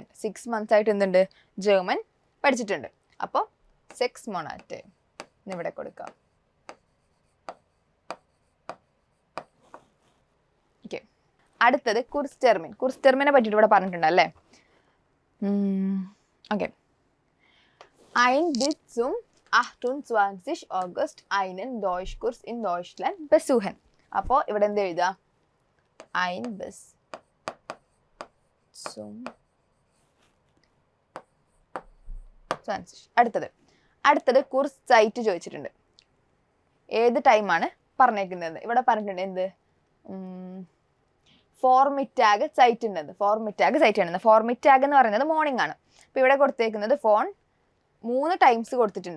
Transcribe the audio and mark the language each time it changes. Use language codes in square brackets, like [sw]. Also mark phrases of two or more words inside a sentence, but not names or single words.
[ml] 6 months ആയിട്ട് എന്തുണ്ട്? ജർമ്മൻ പഠിച്ചിട്ടുണ്ട്. അപ്പോൾ 6 Monate എന്നിവിടെ കൊടുക്കാം. ഓക്കെ, അടുത്തത് കുർസ്റ്റെർമിനെ പറ്റിയിട്ട് ഇവിടെ പറഞ്ഞിട്ടുണ്ട് അല്ലേ? ഓക്കെ, [de] Ein bis zum 28. August einen Deutschkurs in Deutschland besuchen. [ml] അപ്പോൾ ഇവിടെ എന്ത് എഴുതുക? [de] Ein bis zum 20. [ml] അടുത്തത് [de] Kurs Zeit [ml] ചോദിച്ചിട്ടുണ്ട്. ഏത് ടൈമാണ് പറഞ്ഞേക്കുന്നത്? ഇവിടെ പറഞ്ഞിട്ടുണ്ട് എന്ത്? [de] Vormittag Zeit ഉണ്ടെന്ന്. [ml] ഫോർമിറ്റാഗ് എന്ന് പറയുന്നത് മോർണിംഗ് ആണ്. അപ്പോൾ ഇവിടെ കൊടുത്തേക്കുന്നത് 3 ടൈംസ് കൊടുത്തിട്ടുണ്ട്.